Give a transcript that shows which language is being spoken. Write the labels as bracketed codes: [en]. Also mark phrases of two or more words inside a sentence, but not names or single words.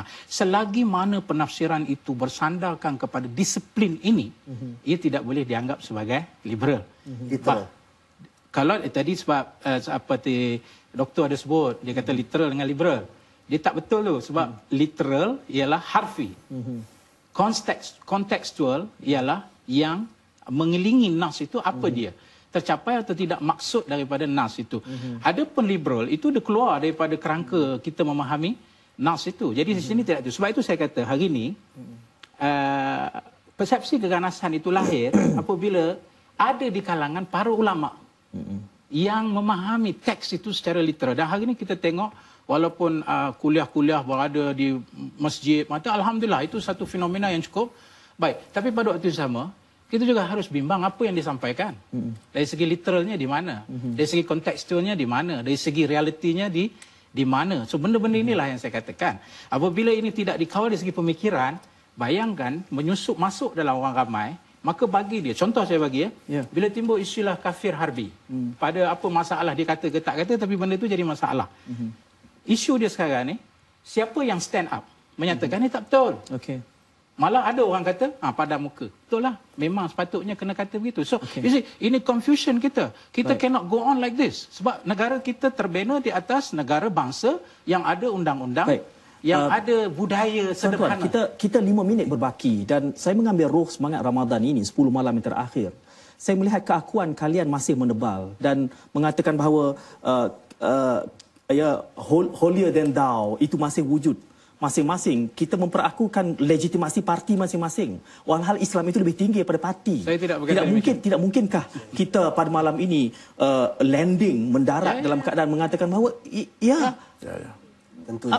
[ms] Selagi mana penafsiran itu bersandarkan kepada disiplin ini, ia tidak boleh dianggap sebagai liberal. Kalau tadi sebab seperti doktor ada sebut, dia kata literal dengan liberal. Dia tak betul tu, sebab literal ialah harfi. Kontekstual ialah yang mengelilingi nas itu apa dia. Tercapai atau tidak maksud daripada nas itu. Adapun liberal itu dia keluar daripada kerangka kita memahami nas itu. Jadi di sini tidak itu. Sebab itu saya kata hari ini persepsi keganasan itu lahir apabila ada di kalangan para ulama yang memahami teks itu secara literal. Dan hari ini kita tengok walaupun kuliah-kuliah berada di masjid, maka alhamdulillah itu satu fenomena yang cukup baik. Tapi pada waktu yang sama, kita juga harus bimbang apa yang disampaikan. Dari segi literalnya di mana? Dari segi kontekstualnya di mana? Dari segi realitinya di mana? So benda-benda inilah yang saya katakan. Apabila ini tidak dikawal dari segi pemikiran, bayangkan menyusup masuk dalam orang ramai, maka bagi dia, contoh saya bagi bila timbul istilah kafir harbi, pada apa masalah dia kata ke tak kata, tapi benda itu jadi masalah. Isu dia sekarang ni, siapa yang [en] stand up [ms] menyatakan ini tak betul. Malah ada orang kata, pada muka. Betul lah, memang sepatutnya kena kata begitu. [en] So, you see, [ms] ini confusion kita. [en] Kita cannot go on like this. [ms] Sebab negara kita terbina di atas negara bangsa yang ada undang-undang, yang ada budaya sederhana. Kita 5 minit berbaki dan saya mengambil roh semangat Ramadan ini 10 malam yang terakhir. Saya melihat keakuan kalian masih menebal dan mengatakan bahawa [en] holier than thou [ms] itu masih wujud. Masing-masing kita memperakukan legitimasi parti masing-masing. Walhal Islam itu lebih tinggi daripada parti. Saya tidak mungkinkah kita pada malam ini landing mendarat dalam keadaan mengatakan bahawa tentunya.